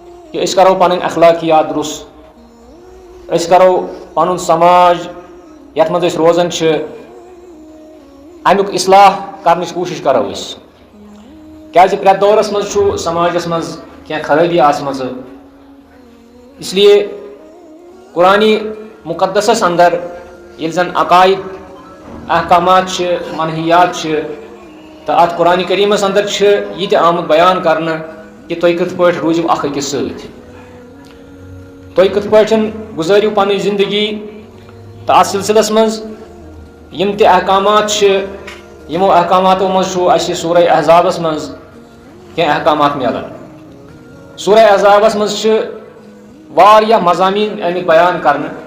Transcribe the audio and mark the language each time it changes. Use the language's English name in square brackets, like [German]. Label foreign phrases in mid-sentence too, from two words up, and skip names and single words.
[Kashmiri] کہ اس کرو پن اخلاقیات درست، اس کرو پن سماج یت مز روزان امیک اصلاح کرنچ کوشش کرو اس کیازِ پرٛٮ۪تھ دورس مز سماجس مز کینٛہہ خرٲبی آسمژ، [Urdu] اس لیے [Kashmiri] قرآنِ مقدسس اندر ییٚلہِ زن عقائد احکامات منحیات تو ات قرآن کریمس اندر یہ تہِ آمت بیان کرنا کہ تُہۍ کِتھ پٲٹھۍ روٗزِو اکھ أکِس سۭتۍ، تُہۍ کِتھ پٲٹھۍ گُزٲرِو پنٕنۍ زندگی، تو اتھ سلسلس مز یم تہِ احکامات یمو احکاماتو مز اسہِ سورہ احزابس مز کینٛہہ احکامات ملان۔ سورہ احزابس مز واریاہ مضامین امیک بیان کرنا۔